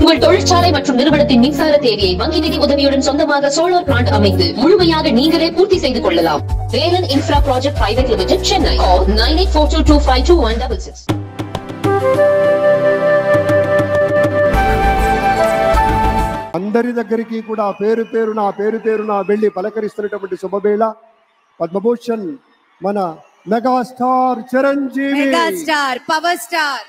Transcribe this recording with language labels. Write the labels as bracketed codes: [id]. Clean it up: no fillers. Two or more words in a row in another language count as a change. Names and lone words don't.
[ta] உங்கள் தொழிற்சாலை மற்றும் நிறுவனத்தின் மின்சார தேவையை வங்கி நிதி உதவியுடன் சொந்தமாக சோலார் பிளான்ட் அமைத்து முழுமையாக நீங்களே பூர்த்தி செய்து கொள்ளலாம். வேலன் இன்ஃப்ரா ப்ராஜெக்ட் பிரைவேட் லிமிடெட், சென்னை. 9842252166. [te] అందరి దగ్గరికి కూడా పేరు పేరున వెళ్ళి పలకరిస్తున్నటువంటి శుభవేళ పద్మభూషణ్ మన మెగాస్టార్ చిరంజీవి, మెగాస్టార్ పవర్ స్టార్,